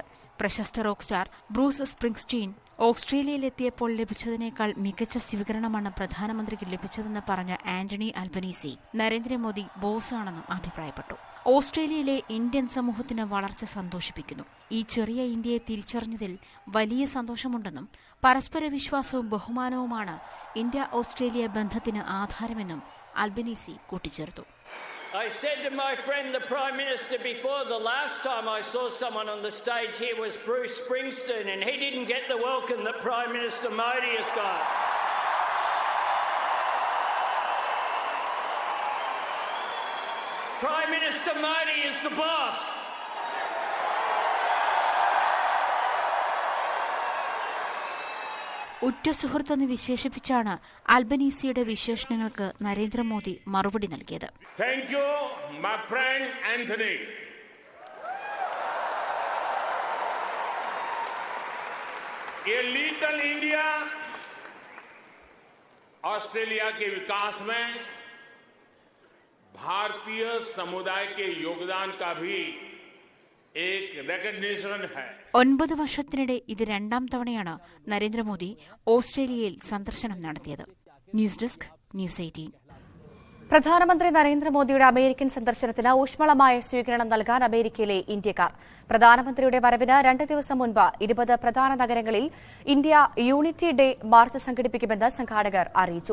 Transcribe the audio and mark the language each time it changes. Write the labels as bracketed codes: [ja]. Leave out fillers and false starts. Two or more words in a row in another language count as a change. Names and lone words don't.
[ml] പ്രശസ്ത [en] rock star [ml] ബ്രൂസ് സ്പ്രിങ്സ്റ്റീൻ ഓസ്ട്രേലിയയിലെത്തിയപ്പോൾ ലഭിച്ചതിനേക്കാൾ മികച്ച സ്വീകരണമാണ് പ്രധാനമന്ത്രിക്ക് ലഭിച്ചതെന്ന് പറഞ്ഞ ആന്റണി അൽബനീസി നരേന്ദ്രമോദി ബോസാണെന്നും അഭിപ്രായപ്പെട്ടു. ഓസ്ട്രേലിയയിലെ ഇന്ത്യൻ സമൂഹത്തിന് വളർച്ച സന്തോഷിപ്പിക്കുന്നു. ഈ ചെറിയ ഇന്ത്യയെ തിരിച്ചറിഞ്ഞതിൽ വലിയ സന്തോഷമുണ്ടെന്നും പരസ്പര വിശ്വാസവും ബഹുമാനവുമാണ് ഇന്ത്യ ഓസ്ട്രേലിയ ബന്ധത്തിന് ആധാരമെന്നും അൽബനീസി കൂട്ടിച്ചേർത്തു. [en] I said to my friend the Prime Minister before, the last time I saw someone on the stage here was Bruce Springsteen, and he didn't get the welcome that Prime Minister Modi has got. Prime Minister Modi is the boss. [ml] ഉറ്റ സുഹൃത്തെന്ന് വിശേഷിപ്പിച്ചാണ് അൽബനീസിയുടെ വിശേഷണങ്ങൾക്ക് നരേന്ദ്രമോദി മറുപടി നൽകിയത്. [en] Thank you my friend Antony. [hi] ये लिटिल इंडिया ऑस्ट्रेलिया के विकास में भारतीय समुदाय के योगदान का भी एक रिकॉग्निशन है. [ml] 9 വർഷത്തിനിടെ ഇത് രണ്ടാം തവണയാണ് നരേന്ദ്രമോദി ഓസ്ട്രേലിയയിൽ സന്ദർശനം നടത്തിയത്. [en] News desk, News 18. [ml] പ്രധാനമന്ത്രി നരേന്ദ്രമോദിയുടെ അമേരിക്കൻ സന്ദർശനത്തിന് ഊഷ്മളമായ സ്വീകരണം നൽകാൻ അമേരിക്കയിലെ ഇന്ത്യക്കാർ. പ്രധാനമന്ത്രിയുടെ വരവിന് 2 ദിവസം മുൻപ് 20 പ്രധാന നഗരങ്ങളിൽ ഇന്ത്യ യൂണിറ്റി ഡേ മാർച്ച് സംഘടിപ്പിക്കുമെന്ന് സംഘാടകർ അറിയിച്ചു.